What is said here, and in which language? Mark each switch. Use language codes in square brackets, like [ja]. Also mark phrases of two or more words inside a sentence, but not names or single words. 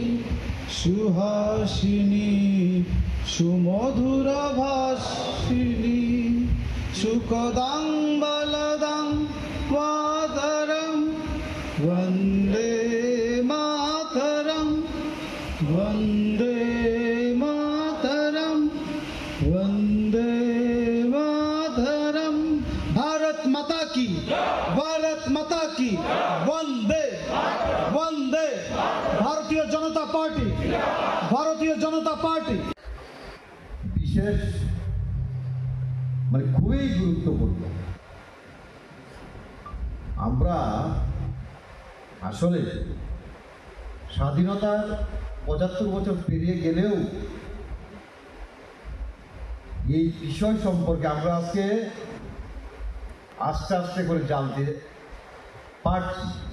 [sa] सुहासिनी सुमधुरभाषिणी सुखदां बलदां मातरं वन्दे मातरं वन्दे मातरं वन्दे [hi] भारत माता की वंदे वंदे भारतीय जनता पार्टी [bn] विशेष মানে খুবই গুরুত্বপূর্ণ। আমরা আসলে স্বাধীনতার ৭৫ বছর পেরিয়ে গেলেও এই বিষয় সম্পর্কে আমরা আজকে আস্তে আস্তে করে জানতে পারছি।